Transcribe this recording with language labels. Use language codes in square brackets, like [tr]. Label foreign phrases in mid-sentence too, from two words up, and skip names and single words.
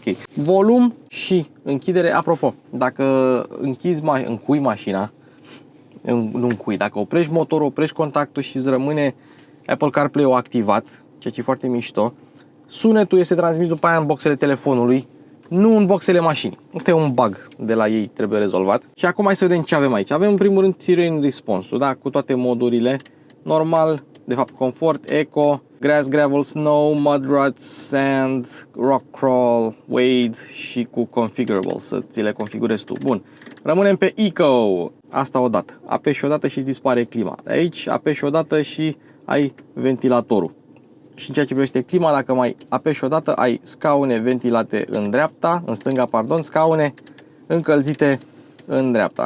[ro] Volum și închidere, apropo, dacă încui mașina, dacă oprești motorul, oprești contactul și îți rămâne Apple CarPlay-ul activat, ceea ce e foarte mișto, sunetul este transmis după aia în boxele telefonului, nu în boxele mașinii. Asta e un bug de la ei, trebuie rezolvat. Și acum hai să vedem ce avem aici. Avem în primul rând Sirene Response-ul, da? Cu toate modurile, normal, de fapt Comfort, Eco, [en] grass, gravel, snow, mud ruts, sand, rock crawl, wade [ro] și cu configurable, să ți le configurezi tu. Bun, rămânem pe eco, asta odată, apeși odată și îți dispare clima. Aici apeși odată și ai ventilatorul. Și în ceea ce privește clima, dacă mai apeși odată, ai scaune ventilate în dreapta, în stânga, pardon, scaune încălzite în dreapta.